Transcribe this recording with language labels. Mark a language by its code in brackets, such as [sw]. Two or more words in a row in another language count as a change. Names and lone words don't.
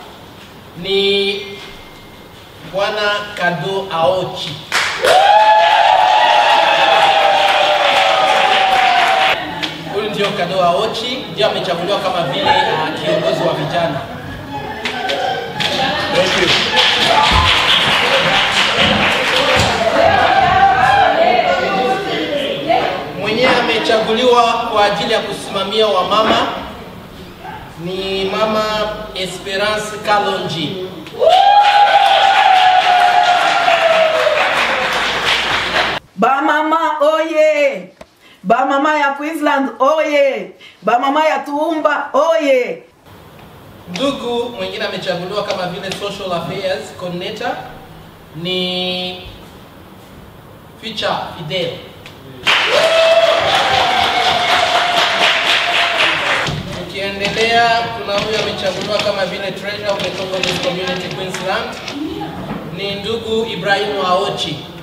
[sw] ni Bwana Kado Aochi. Huyu ndio Kado Aochi, ndio amechaguliwa kama vile kiongozi wa vijana. [en] Thank you. [sw] Amechaguliwa kwa ajili ya kusimamia wamama ni Mama Esperance Kalonji. [ln] Bamama oye! Bamama ya Queensland oye! Bamama ya Tuumba oye! [sw] Ndugu mwingine amechaguliwa kama vile [en] Social Affairs Coordinator [sw] ni Future Fidel. Ukiendelea kuna huyu amechaguliwa kama vile [en] Treasurer of the Congolese Community Queensland [sw] ni ndugu Ibrahim Aochi.